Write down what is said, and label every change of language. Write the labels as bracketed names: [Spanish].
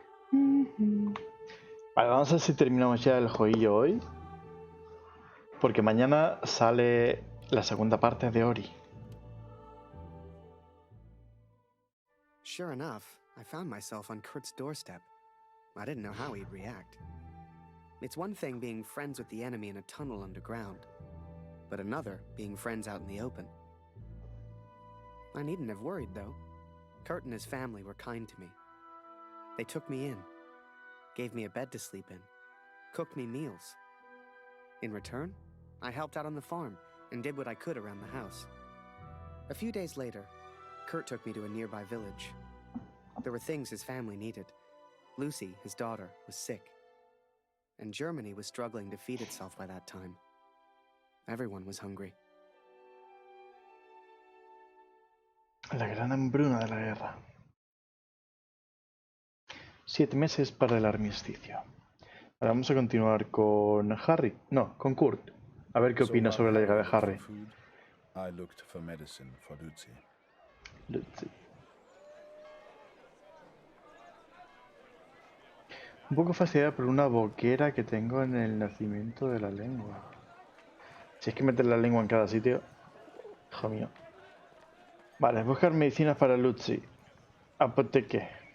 [Spanish] Vale, vamos a ver si terminamos ya el jueguillo hoy. Porque mañana sale la segunda parte de Ori. [English] Sure enough, I found myself on Kurt's doorstep. I didn't know how he'd react. It's one thing being friends with the enemy in a tunnel underground, but another being friends out in the open. I needn't have worried, though. Kurt and his family were kind to me. They took me in, gave me a bed to sleep in, cooked me meals. In return, I helped out on the farm and did what I could around the house. A few days later, Kurt took me to a nearby village. There were things his family needed. Lucy, his daughter, was sick. And Germany was struggling to feed itself by that time. Everyone was hungry. [Spanish] La gran hambruna de la guerra. 7 meses para el armisticio. Ahora vamos a continuar con Harry. No, con Kurt. A ver qué opina sobre la llegada de Harry. [English] I looked for medicine for Lucy. [Spanish] Un poco fastidiada por una boquera que tengo en el nacimiento de la lengua. Si es que meter la lengua en cada sitio. Hijo mío. Vale, buscar medicinas para Lucy. Apoteque.